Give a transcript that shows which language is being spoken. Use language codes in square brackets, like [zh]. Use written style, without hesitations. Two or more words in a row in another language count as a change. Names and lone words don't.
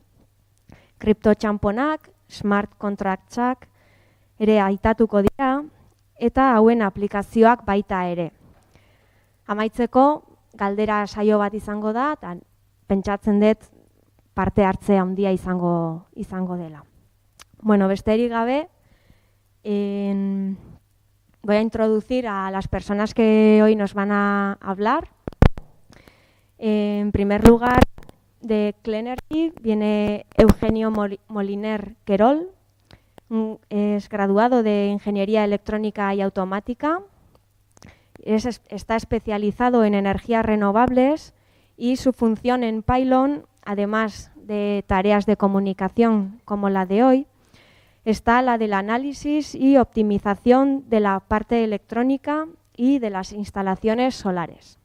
[eu] Kriptotxanponak, smart contractsak ere aitatuko dira eta hauen aplikazioak baita ere. Amaitzeko, galdera saio bat izango da, eta pentsatzen dut parte hartze handia izango dela. Bueno, besterik gabe, [es] voy a introducir a las personas que hoy nos van a hablar. En primer lugar, de Clenergy viene Eugenio Moliner Querol, es graduado de Ingeniería Electrónica y Automática, está especializado en energías renovables y su función en Pylon, además de tareas de comunicación como la de hoy, está la del análisis y optimización de la parte electrónica y de las instalaciones solares.